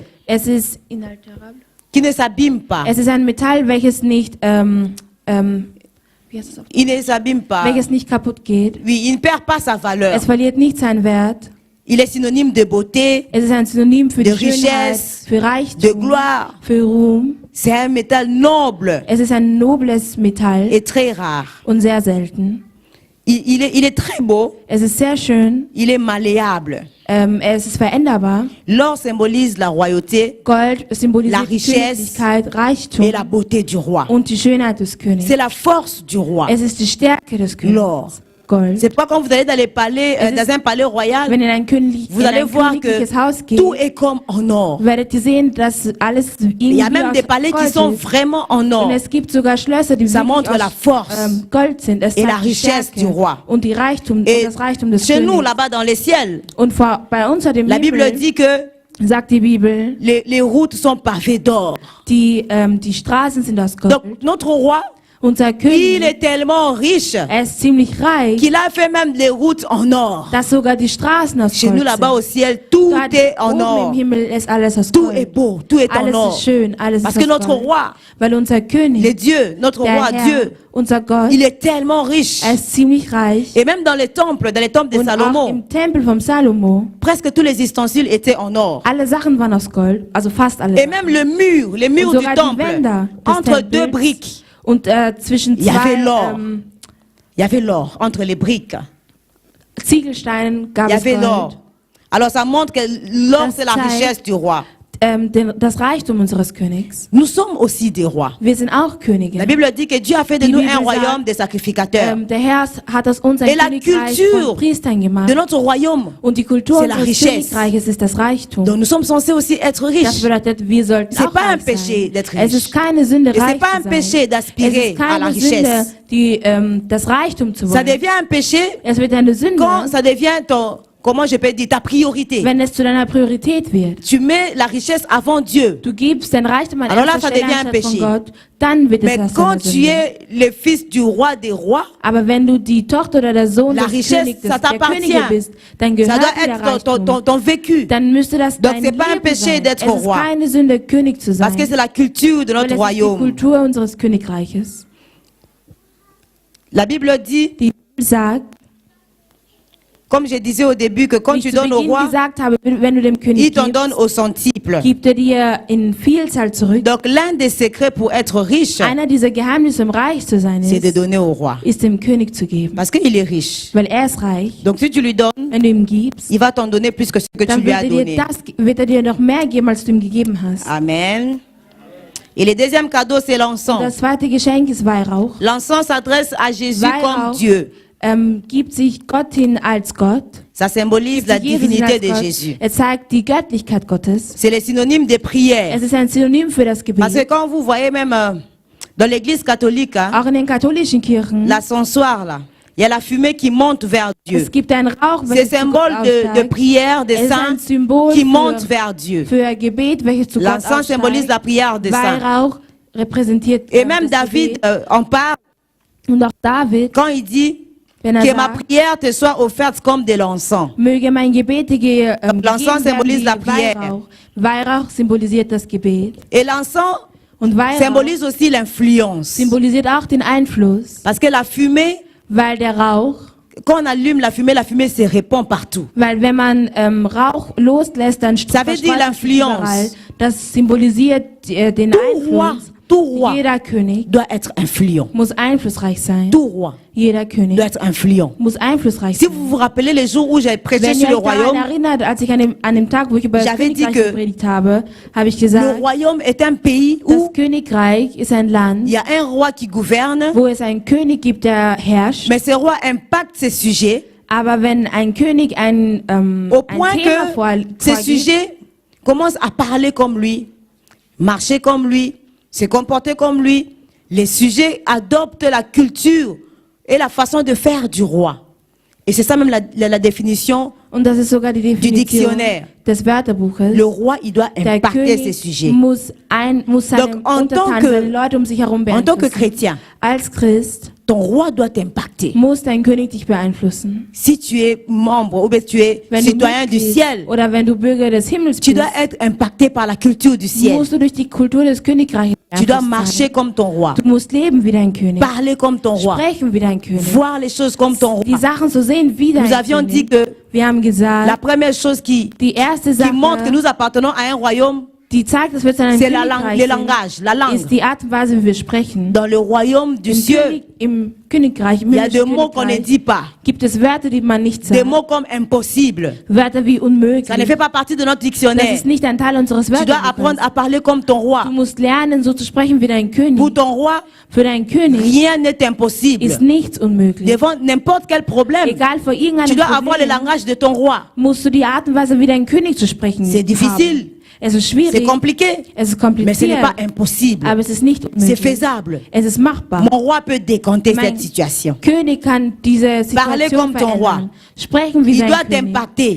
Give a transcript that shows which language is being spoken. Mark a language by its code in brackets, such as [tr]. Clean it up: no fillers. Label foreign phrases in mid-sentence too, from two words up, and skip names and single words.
[de] ist. Es ist inalterabel. [fr] qui ne s'abîme pas. [de] Es ist ein Metall, welches nicht wie heißt es auf- [fr] Il ne s'abîme pas. [de] welches nicht kaputt geht. [fr] Oui, il ne perd pas sa valeur. [de] Es verliert nicht seinen Wert. [fr] Il est synonyme de beauté, [de] Es ist ein Synonym für [fr] De [de] die Schönheit, [fr] richesse, [de] für [fr] de [de] Reichtum, [fr] gloire. [de] für Ruhm. [fr] C'est un métal noble [de] Es ist ein nobles Metall [fr] et très rare. [de] und sehr selten. [fr] Il est très beau, [de] Es ist sehr schön. [fr] il est malléable. [de] Es ist veränderbar. [fr] L'or symbolise la royauté [de] Gold [fr] La [de] symbolisiert die [fr] richesse [de] Königlichkeit, Reichtum [fr] et la beauté du roi. [de] und die Schönheit des Königs. [fr] C'est la force du roi. [de] Es ist die Stärke des Königs. [fr] L'or. [de] Gold. [fr] C'est pas quand vous allez dans les palais, dans un palais royal, [de] Wenn ihr in ein, [fr] vous allez voir que [de] königliches Haus geht, [fr] tout est comme en or. [de] werdet ihr sehen, dass alles [fr] Il y a [de] irgendwie [fr] même des [de] aus [fr] palais qui [de] Gold [fr] sont [de] ist. [fr] vraiment en [de] Und [fr] or. [de] es gibt sogar Schlösser, die [fr] Ça [de] wirklich [fr] montre la [de] aus [fr] force [de] Gold sind. Es [fr] et [de] zeigt [fr] la [de] die [fr] richesse [de] Stärke [fr] du roi. [de] und die Reichtum, [fr] Et [de] das Reichtum des [fr] chez nous, [de] Königs. [fr] là-bas dans les ciels, [de] Und bei uns dem [fr] la Bible [de] Himmel [fr] dit que [de] sagt die Bibel, [fr] les routes sont pavées d'or. [de] die Straßen sind aus Gold. [fr] Donc notre roi, [de] Unser [fr] il [de] König, [fr] est tellement riche [de] er ist ziemlich reich, [fr] qu'il a fait même les routes en or. [de] dass sogar die Straßen aus [fr] Chez [de] Gold [fr] nous là-bas au [de] sind. [fr] ciel, tout [de] Dort [fr] est en [de] oben [fr] or. [de] im Himmel ist alles aus [fr] Tout est [de] Gold. [fr] beau, tout est en [de] Alles [fr] or. [de] ist schön, alles [fr] Parce [de] ist [fr] que [de] aus [fr] notre [de] Gold. [fr] roi, [de] Weil unser König, [fr] le Dieu, notre [de] der [fr] roi [de] Herr, [fr] Dieu, [de] unser Gott, [fr] il est tellement riche. [de] er ist ziemlich reich. [fr] Et même dans les temples de [de] Und auch [fr] Salomon, [de] im Tempel vom Salomo, [fr] presque tous les ustensiles étaient en or. [de] alle Sachen waren aus Gold, also fast alle. [fr] Et même les murs [de] Und [fr] du [de] sogar die [fr] temple, [de] Wände des [fr] entre deux [de] Tempels. [fr] briques, [de] Und zwischen [fr] Il y avait [de] zwei [fr] l'or. il y avait l'or entre les briques. [de] Ziegelsteinen [fr] Il [de] gab [fr] y [de] es [fr] avait [de] Gold. [fr] l'or. Alors ça montre que l'or, [de] Das [fr] c'est la [de] zeigt, [fr] richesse du roi. [de] das Reichtum unseres Königs. [fr] Nous sommes aussi des rois. [de] Wir sind auch Könige. [fr] La Bible dit que Dieu a fait de [de] Die [fr] nous [de] Bibel [fr] un royaume [de] sagt, [fr] de sacrificateurs. [de] Der Herr hat aus uns ein [fr] Et la [de] Königreich [fr] culture [de] von Priestern gemacht. [fr] De notre royaume, [de] Und die Kultur [fr] c'est la [de] unseres [fr] richesse. [de] Königreiches ist das Reichtum. [fr] Donc nous sommes censés aussi être [de] Das [fr] riches. [de] bedeutet, wir sollten [fr] C'est [de] auch [fr] pas un [de] reich [fr] péché [de] sein. [fr] d'être [de] Es [fr] riche. [de] ist keine Sünde, [fr] Et c'est [de] reich [fr] pas un [de] zu [fr] péché [de] sein. Es [fr] d'aspirer [de] ist [fr] à la [de] keine Sünde, [fr] richesse. [de] das Reichtum zu [fr] Ça [de] wollen. [fr] devient un péché [de] Es wird eine Sünde, [fr] quand ça devient ton, comment je peux dire, ta priorité. [de] wenn es zu deiner Priorität wird. [fr] Tu mets la richesse avant Dieu. [de] Du gibst dein Reichtum an [fr] Alors là, [de] erster [fr] ça [de] Stelle [fr] devient un [de] anstatt von [fr] péché. [de] Gott, dann wird es [fr] Mais [de] erst [fr] quand [de] eine [fr] tu [de] Sünde. [fr] es le fils du roi des rois, [de] Aber wenn du die Tochter oder der Sohn [fr] La [de] des [fr] richesse, [de] Königs, [fr] ça [de] der [fr] t'appartient. [de] Könige bist, dann [fr] ça [de] gehört [fr] doit [de] dir der [fr] être ton, [de] Reichtum. [fr] ton vécu. [de] Dann müsste das [fr] Donc, [de] dein [fr] c'est pas un [de] Leben [fr] péché [de] sein. [fr] d'être [de] Es ist [fr] roi. [de] keine Sünde, König zu sein. [fr] Parce que c'est la culture de [de] Weil [fr] notre [de] es ist die [fr] royaume. [de] Kultur unseres Königreiches. [fr] La Bible dit, [de] Die Bibel sagt, [fr] comme je disais au début, que quand [de] wie ich [fr] tu [de] zu [fr] donnes au [de] Beginn [fr] roi, [de] gesagt habe, wenn du dem [fr] il [de] König [fr] t'en donne [de] gibst, [fr] au centuple. [de] gibt er dir in Vielzahl zurück. [fr] Donc l'un des secrets pour être riche, [de] Einer dieser Geheimnisse, um reich zu sein, [fr] c'est de [de] ist, [fr] donner au roi. [de] ist dem König zu geben. [fr] Parce qu'il est riche. [de] Weil er ist reich. [fr] Donc si tu lui donnes, [de] Wenn du ihm gibst, [fr] il va t'en donner plus que ce que tu [de] dann [fr] lui as donné. [de] wird er dir noch mehr geben, als du ihm gegeben hast. [fr] Amen. Et le deuxième cadeau, c'est l'encens. [de] Das zweite Geschenk ist Weihrauch. [fr] L'encens s'adresse à Jésus comme [de] Weihrauch [fr] Dieu. [de] Gibt sich Gott hin als Gott. [fr] Ça symbolise la [de] Jesus hin [fr] divinité [de] als [fr] de [de] Gott. [fr] Jésus. [de] Er zeigt die Göttlichkeit Gottes. [fr] C'est le synonyme de prière. [de] Es ist ein Synonym für das [fr] Parce que [de] Gebet. [fr] quand vous voyez même dans l'église catholique, hein, [de] Auch in den katholischen Kirchen. [fr] l'ascensoir là, il y a la fumée qui monte vers Dieu. [de] Es gibt einen Rauch, [fr] C'est [de] welches zu Gott [fr] symbole de [de] aufsteigt. [fr] prière des [de] Es ist ein [fr] saints [de] Symbol [fr] qui monte [de] für, [fr] vers Dieu. [de] für Gebet, welches zu Gott [fr] L'encens symbolise la [de] aufsteigt. [fr] prière des saints. [de] Weihrauch repräsentiert [fr] Et même [de] das [fr] David [de] Gebet. [fr] en parle [de] Und auch David, [fr] quand il dit [de] wenn er [fr] que ma [de] sagt, [fr] prière te soit offerte comme de l'encens. [de] möge mein Gebet dir [fr] L'encens [de] gegeben [fr] symbolise la [de] werden [fr] prière. [de] wie Weihrauch. Weihrauch symbolisiert das Gebet. [fr] Et l'encens [de] Und Weihrauch [fr] symbolise aussi l'influence. [de] symbolisiert auch den Einfluss, [fr] Parce que la fumée, [de] weil der Rauch, [fr] quand on allume la fumée se répand partout. [de] weil wenn man Rauch loslässt, dann [fr] Ça veut dire [de] verstreut sich [fr] l'influence. [de] überall. Das symbolisiert den Einfluss. [fr] Tout roi [de] Jeder König [fr] doit être influent. [de] muss einflussreich sein. [fr] Tout roi [de] Jeder König [fr] doit être influent. [de] muss einflussreich [fr] Si [de] sein. [fr] vous vous rappelez les jours où j'ai prêché [de] Wenn [fr] sur [de] ihr [fr] le [de] euch daran [fr] royaume, [de] erinnert, als ich an dem Tag, wo ich über das [fr] J'avais dit [de] Königreich [fr] que [de] gepredigt habe, habe ich [fr] le [de] gesagt, [fr] royaume est un pays [de] das [fr] où [de] Königreich ist ein [fr] il [de] Land, [fr] y a un roi qui gouverne, [de] wo es einen König gibt, der herrscht. [fr] mais ce roi impacte ses sujets [de] Aber wenn ein König ein [fr] au point [de] Thema [fr] que ces [de] vorgibt, [fr] sujets commencent à parler comme lui, marcher comme lui, se comporter comme lui, les sujets adoptent la culture et la façon de faire du roi. Et c'est ça même la définition. [de] und das ist sogar die Definition [fr] Dictionnaire. [de] des Wörterbuches, [fr] Le roi, il doit [de] der [fr] impacter ces [de] König [fr] sujets. [de] muss seine [fr] Donc, en tant [de] Untertanen, [fr] que- [de] seine Leute um sich herum [fr] En tant que [de] beeinflussen. [fr] chrétien, [de] Als Christ [fr] ton roi doit t'impacter. [de] muss dein König dich beeinflussen. [fr] Si tu es membre ou bien tu es [de] Wenn du [fr] citoyen du [de] Mitglied [fr] ciel, [de] oder wenn du Bürger des Himmels [fr] tu [de] bist, [fr] dois être impacté par la culture du ciel. [de] musst du durch die Kultur des Königreichs [fr] Tu dois [de] beeinflusst [fr] marcher [de] sein. [fr] comme ton roi, [de] Du musst leben wie dein König, [fr] parler comme ton roi, [de] sprechen wie dein König, [fr] voir les choses comme ton [de] die [fr] roi. [de] Sachen so sehen wie dein [fr] Nous avions dit [de] König. [fr] que [de] Wir haben [fr] la [de] gesagt, [fr] première chose qui [de] die erste Sache, [fr] montre que nous appartenons à un royaume, [de] die zeigt, dass wir zu einem [fr] c'est la langue, [de] Königreich [fr] le [de] sind, [fr] langage, la langue. [de] ist die Art und Weise, wie wir sprechen. [fr] Dans le royaume du ciel, [de] Im Königreich, im [fr] il y a des [de] himmlischen [fr] mots qu'on ne [de] Königreich, [fr] dit pas. [de] gibt es Wörter, die man nicht [fr] Des [de] sagt. [fr] mots comme impossible. [de] Wörter wie unmöglich. [fr] Ça ne fait pas partie de notre [de] Das [fr] dictionnaire. [de] ist nicht ein Teil unseres [fr] Tu dois [de] Wörterbuches. [fr] apprendre à parler comme ton roi. [de] Du musst lernen, so zu sprechen wie dein König. [fr] Pour ton roi, [de] Für deinen König [fr] rien n'est impossible. [de] ist nichts unmöglich. [fr] Devant n'importe quel problème, [de] Egal vor [fr] tu [de] irgendeinem [fr] dois avoir le [de] Problem, [fr] langage de ton roi. [de] musst du die Art und Weise, wie dein König zu sprechen [fr] C'est difficile. [de] haben. Es ist [fr] C'est [de] schwierig, [fr] compliqué, [de] es ist [fr] mais ce n'est [de] kompliziert, [fr] pas impossible. [de] aber es ist nicht [fr] C'est [de] unmöglich. [fr] faisable. [de] Es ist machbar. [fr] Mon roi peut décanter [de] Mein [fr] cette situation. [de] König kann diese [fr] Parler [de] Situation [fr] comme ton roi. [de] verändern. Sprechen wie [fr] Il [de] sein [fr] doit [de] König. [fr] t'impacter.